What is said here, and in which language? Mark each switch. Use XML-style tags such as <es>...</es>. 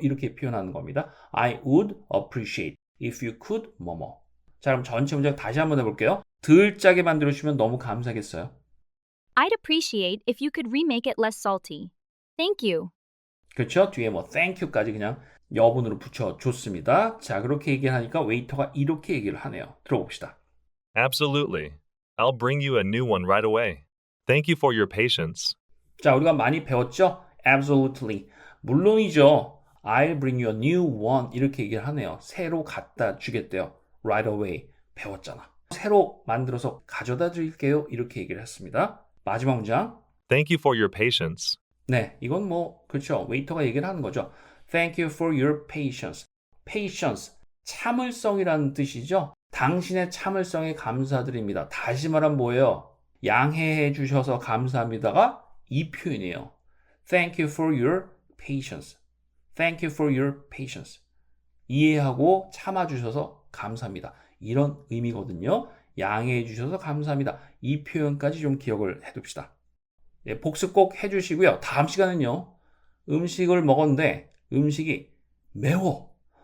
<ko>이렇게 표현하는 겁니다.</ko> <en>I would appreciate if you could 뭐뭐.</en> <ko>자, 그럼 전체 문장 다시 한번 해볼게요. 덜 짜게 만들어주시면 너무 감사하겠어요.</ko> <en>I'd appreciate if you could remake it less salty. Thank you.</en> <ko>그렇죠? 뒤에 뭐 thank you까지 그냥 여분으로 붙여줬습니다. 자, 그렇게 얘기를 하니까 웨이터가 이렇게 얘기를 하네요. 들어봅시다.</ko> <en>Absolutely. I'll bring you a new one right away. Thank you for your patience.</en> <ko>자, 우리가 많이 배웠죠? Absolutely. 물론이죠.</ko> <en>I'll bring you a new one.</en> <ko>이렇게 얘기를 하네요. 새로 갖다 주겠대요.</ko> <en>Right away.</en> <ko>배웠잖아. 새로 만들어서 가져다 드릴게요. 이렇게 얘기를 했습니다. 마지막 문장.</ko> <en>Thank you for your patience.</en> <ko>네, 이건 뭐 그렇죠. 웨이터가 얘기를 하는 거죠.</ko> <en>Thank you for your patience.</en> <ko>Patience, 참을성이라는 뜻이죠. 당신의 참을성에 감사드립니다. 다시 말하면 뭐예요? 양해해 주셔서 감사합니다가 이 표현이에요.</ko> <en>Thank you for your patience. Thank you for your patience.</en> <ko>이해하고 참아주셔서 감사합니다. 이런 의미거든요. 양해해 주셔서 감사합니다. 이 표현까지 좀 기억을 해둡시다. 네, 복습 꼭 해주시고요. 다음 시간은요. 음식을 먹었는데 음식이 매워.</ko>